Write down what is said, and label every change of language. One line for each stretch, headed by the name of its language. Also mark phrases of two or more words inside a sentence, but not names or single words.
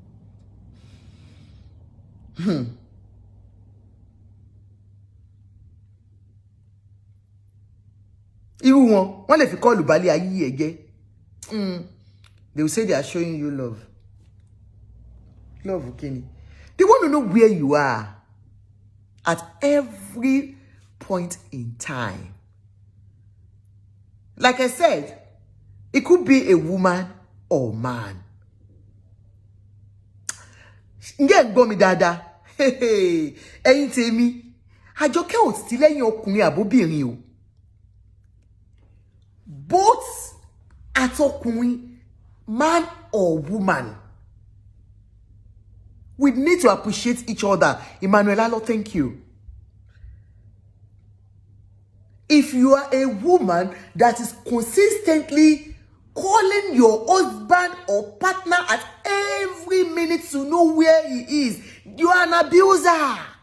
English: Even one if you call Ubali ayi again, they will say they are showing you love. Love, okay. They want to know where you are at every point in time. Like I said, it could be a woman or man.
Yoruba: Nge gbo mi dada. Hey, ẹ̀yin tèmi. Àjọkẹ́ ò sí lẹ́yìn ọkùnrin àbóbìnrin o.
English: Both àtọkùnrin, man or woman, we need to appreciate each other. Emmanuel Alo, thank you. If you are a woman that is consistently calling your husband or partner at every minute to know where he is, you are an abuser.